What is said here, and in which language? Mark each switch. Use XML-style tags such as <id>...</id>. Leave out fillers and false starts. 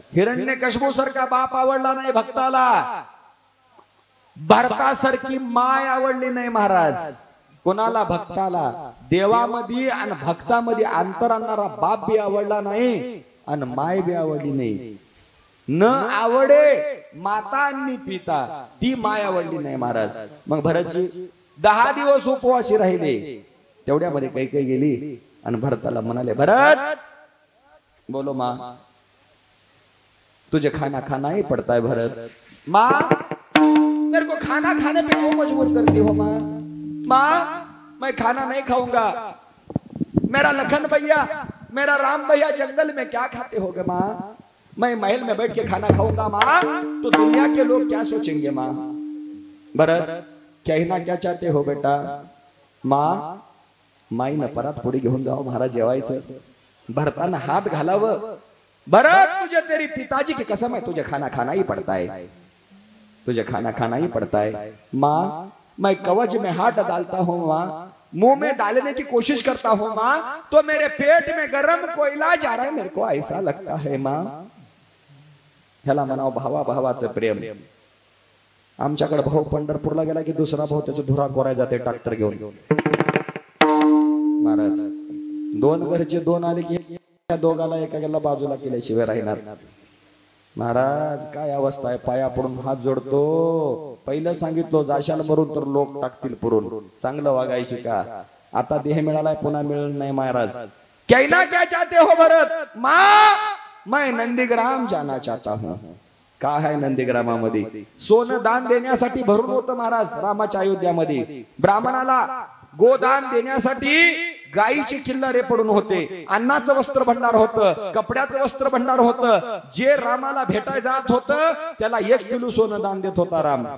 <mr>हिरण्यकश्यपू सारखा बाप आवडला नाही भक्ताला, भरतासारखी माय आवडली नाही महाराज कोणाला? भक्ताला। देवामध्ये आणि भक्तामध्ये अंतर आणणारा बाप बी आवडला नाही आणि माय बी आवडली नाही। न आवडे माता आणि पिता, ती माय आवडली नाही महाराज। मग भरतजी 10 दिवस उपवासी राहिले। तेवढ्यामध्ये कैकेयी गेली आणि भरताला म्हणाले,</mr> <hi>भरत बोलो माँ, तुझे खाना खाना ही पड़ता है भरत। माँ मेरे को खाना खाने पे क्यों मजबूर करती हो माँ? माँ मैं खाना नहीं खाऊंगा, मेरा लखन भैया मेरा राम भैया जंगल में क्या खाते होगे माँ? मैं महल में बैठ के खाना खाऊंगा माँ, तो दुनिया के लोग क्या सोचेंगे माँ? भरत कहना क्या चाहते हो बेटा? माँ</hi> <mr>माई न परात पुढे घेऊन जाओ महाराज जेवायचं। भरताना हात घालावं,</mr> <hi>भरत तुझे तेरी पिताजी की कसम है, तुझे खाना खाना ही पड़ता है, तुझे खाना खाना ही पड़ता है। माँ मैं कवच में हाथ डालता हूँ माँ, मुंह में डालने की कोशिश करता हूँ माँ, तो मेरे पेट में गरम कोयला जा रहा है, मेरे को ऐसा लगता है माँ.</hi> <mr>ह्याला म्हणावं भावा भावाचं प्रेम. आमच्याकडे भाऊ पंढरपूरला गेला की दुसरा भाऊ त्याचा धुरा कोराय जाते ट्रॅक्टर घेऊन. महाराज दोन घरचे दोन आले की त्या दोघाला एका बाजूला केल्याशिवाय राहणार. महाराज काय अवस्था आहे, पाया पडून हात जोडतो. पहिलं सांगितलं जाशाल मरून तर लोक टाकतील पुरून, चांगलं वागायची का. आता देह मिळालाय पुन्हा मिळणार नाही.</mr> <hi>महाराज कहना क्या चाहते हो भरत. माँ मैं नंदीग्राम जाना चाहता हूँ.</hi> <mr>का है नंदीग्रामामध्ये सोनं दान देण्यासाठी भरून होतं महाराज. रामाच्या अयोध्यामध्ये ब्राह्मणाला गोदान देण्यासाठी गायीची किल्लारे पडून होते, अन्नाचं वस्त्र भंडार होतं, कपड्याचं वस्त्र भंडार होतं. जे रामाला भेटाय जात होतं त्याला 1 किलो सोनं दान देत होता राम.</mr>